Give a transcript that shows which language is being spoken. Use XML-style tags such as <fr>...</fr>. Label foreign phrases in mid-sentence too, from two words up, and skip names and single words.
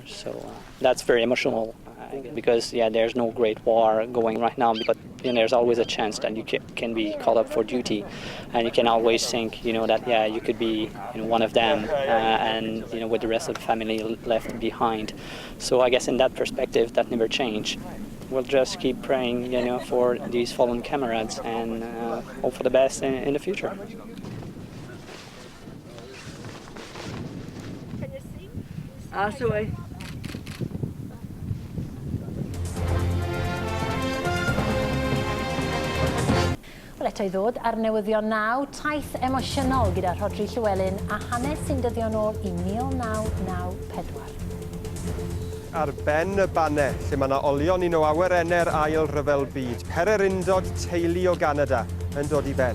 <en>So that's very emotional. Because there's no great war going right now, but there's always a chance that you can be called up for duty, and you can always think that you could be one of them, and with the rest of the family left behind. So I guess in that perspective that never changed. We'll just keep praying for these fallen comrades and hope for the best in the future. Can you sing?</en> <cy>Wel eto i ddod ar newyddion 9, taith emosiynol gyda Rhodri Llywelyn a hanes sy'n dyddio nôl i 1994. Ar ben y banne, lle mae yna olion un o awyrennau'r ail ryfel byd, Pererindod teulu o Ganada yn dod i ben.</cy>